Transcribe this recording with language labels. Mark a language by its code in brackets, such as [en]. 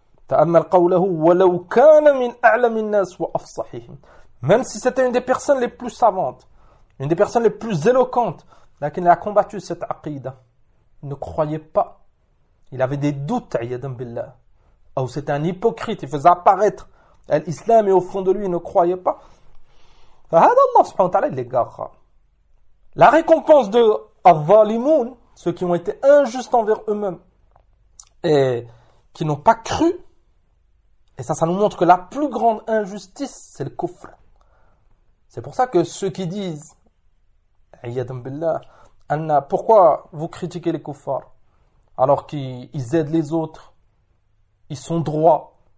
[ar] تأمل قوله ولو كان من أعلم الناس وأفصحهم. [fr] Même si c'était une des personnes les plus savantes, une des personnes les plus éloquentes, [ar] لكن [fr] il a combattu cette aqida. Il ne croyait pas. Il avait des doutes, [ar] عياذا بالله. [fr] Ou c'était un hypocrite, il faisait apparaître l'islam et au fond de lui, il ne croyait pas. [ar] فهذا الله سبحانه وتعالى [fr] l'égara. La récompense de الظالمون, ceux qui ont été injustes envers eux-mêmes et qui n'ont pas cru. Et ça nous montre que la plus grande injustice, c'est le kufr. C'est pour ça que ceux qui disent, [ar] Iyadam billah, [fr] Anna, pourquoi vous critiquez les kuffars alors qu'ils aident les autres, ils sont droits.